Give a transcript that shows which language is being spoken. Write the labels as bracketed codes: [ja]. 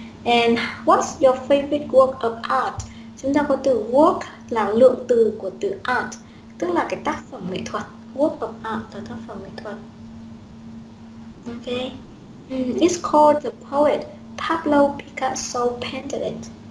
[en] And what's your favorite work of art? [vi] Chúng ta có từ work là lượng từ của từ art, tức là cái tác phẩm nghệ thuật. Work of art là tác phẩm nghệ thuật. [en] Okay. It's called the poet Pablo Picasso painted it.